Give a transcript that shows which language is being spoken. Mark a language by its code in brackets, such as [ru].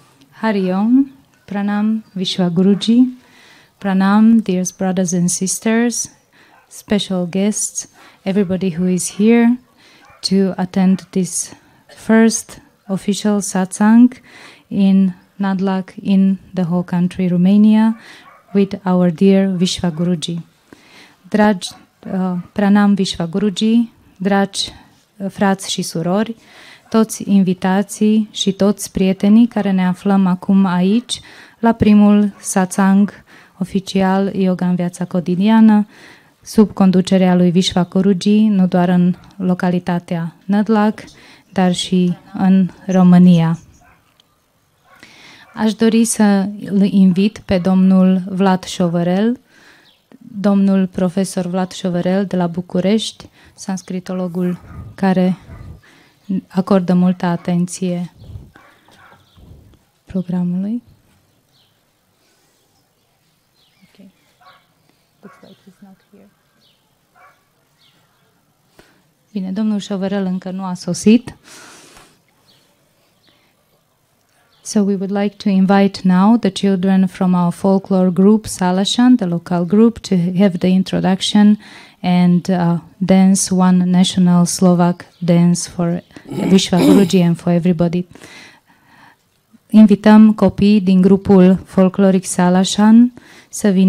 [en] Hari Om, Pranam, Vishwa Guruji, Pranam, dear brothers and sisters, special guests, everybody who is here to attend this first official satsang in Nadlac in the whole country, Romania, with our dear Vishwa Guruji. [ro] Dragi, Pranam Vishwa Guruji, dragi frați și surori, toți invitații și toți prietenii care ne aflăm acum aici la primul satsang oficial Yoga în viața cotidiană sub conducerea lui Vishwa Guruji, nu doar în localitatea Nadlac, dar și în România. Aș dori să îl invit pe domnul Vlad Șovărel, domnul profesor Vlad Șovărel de la București, sanscritologul care acordă multă atenție programului. [en] Okay. Looks like he's not here. [ro] Bine, domnul Șovărel încă nu a sosit. [en] So we would like to invite now the children from our folklore group, Salashan, the local group, to have the introduction and dance one national Slovak dance for Vishwa Guruji and for everybody. [ro] Invităm copiii din grupul folcloric Salashan să vină.